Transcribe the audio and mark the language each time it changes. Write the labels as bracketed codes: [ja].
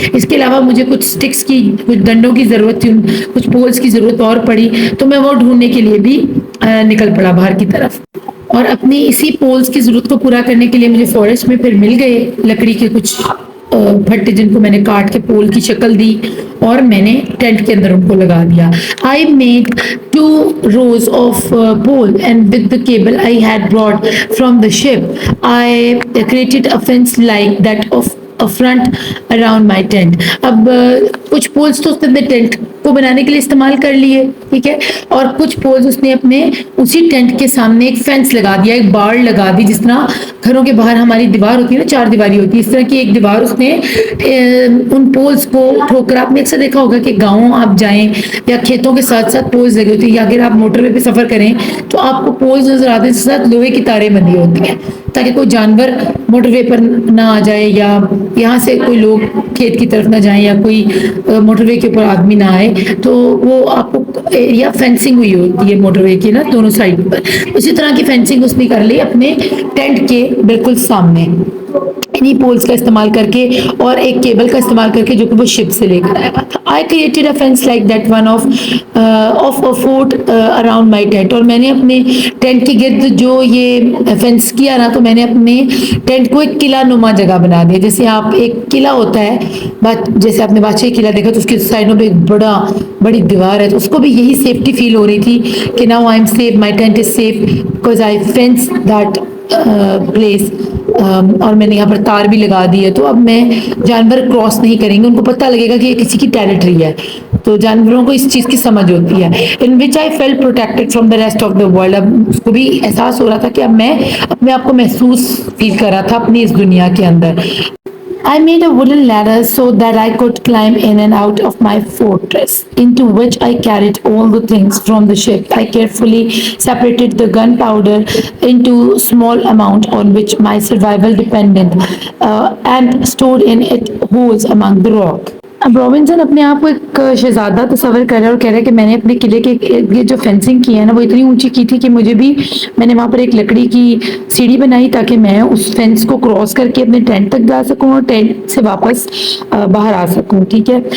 [ur] اس کے علاوہ مجھے کچھ سٹکس کی, کچھ ڈنڈوں کی ضرورت تھی, کچھ پولس کی ضرورت اور پڑی, تو میں وہ ڈھونڈنے کے لیے بھی نکل پڑا باہر کی طرف. اور اپنی اسی پولز کی ضرورت کو پورا کرنے کے لیے مجھے فورسٹ میں پھر مل گئے لکڑی کے کچھ پھٹے, جن کو میں نے کاٹ کے پول کی شکل دی اور میں نے ٹینٹ کے اندر ان کو لگا دیا. [en] I made 2 rows of pole, and with the cable I had brought from the ship I created a fence like that of a front around my tent. [ur] اب کچھ پولز تو اس نے ٹینٹ کو بنانے کے لیے استعمال کر لیے, ٹھیک ہے, اور کچھ پولز اس نے اپنے اسی ٹینٹ کے سامنے ایک فینس لگا دیا, ایک بار لگا دی, جس طرح گھروں کے باہر ہماری دیوار ہوتی ہے نا, 4 دیواری ہوتی ہے, اس طرح کی ایک دیوار اس نے ان پولز کو ٹھوک کر. آپ نے اکثر دیکھا ہوگا کہ گاؤں آپ جائیں یا کھیتوں کے ساتھ ساتھ پولز لگی ہوتی ہیں, یا اگر آپ موٹر وے پہ سفر کریں تو آپ کو پولز نظر آتے ہیں, ساتھ لوہے کی تاریں بندھی ہوتی ہیں تاکہ کوئی جانور موٹر وے پر نہ آ جائے, یا یہاں سے کوئی لوگ کھیت کی طرف نہ جائیں, یا کوئی موٹر وے کے اوپر آدمی نہ آئے, تو وہ آپ کو ایریا فینسنگ ہوئی ہوتی ہے موٹر وے کی نا دونوں سائڈ پر. اسی طرح کی فینسنگ اس نے کر لی اپنے ٹینٹ کے بالکل سامنے, انہی پولز کا استعمال کر کے اور ایک کیبل کا استعمال کر کے جو کہ وہ شپ سے لے کر آیا ہوا تھا. [en] I created a fence like that one of a fort around my tent. [ur] اور میں نے اپنے ٹینٹ کے گرد جو یہ فینس کیا نا, تو میں نے اپنے ٹینٹ کو ایک قلعہ نما جگہ بنا دیا. جیسے آپ ایک قلعہ ہوتا ہے, جیسے آپ نے بادشاہی قلعہ دیکھا تو اس کے سائڈوں پہ ایک بڑی دیوار ہے, تو اس کو بھی یہی سیفٹی فیل ہو رہی تھی کہ [en] now I am safe, my tent is safe because I fenced that place. [ur] اور میں نے یہاں پر تار بھی لگا دی ہے, تو اب میں جانور کراس نہیں کریں گے, ان کو پتہ لگے گا کہ یہ کسی کی ٹیریٹری ہے. تو جانوروں کو اس چیز کی سمجھ ہوتی ہے. [en] In which I feel protected from the rest of the world. [ur] اب اس کو بھی احساس ہو رہا تھا کہ اب میں اپنے آپ کو محسوس فیل کر رہا تھا اپنی اس دنیا کے اندر. [en] I made a wooden ladder so that I could climb in and out of my fortress, into which I carried all the things from the ship. I carefully separated the gunpowder into small amount on which my survival depended, and stored in it holes among the rock. [ur] اب Robinson اپنے آپ کو ایک شہزادہ تصور کر رہا ہے اور کہہ رہا ہے کہ میں نے اپنے قلعے کے یہ جو فینسنگ کی ہے نا وہ اتنی اونچی کی تھی کہ مجھے بھی میں نے وہاں پر ایک لکڑی کی سیڑھی بنائی تاکہ میں اس فینس کو کراس کر کے اپنے ٹینٹ تک جا سکوں اور ٹینٹ سے واپس باہر آ سکوں. ٹھیک ہے.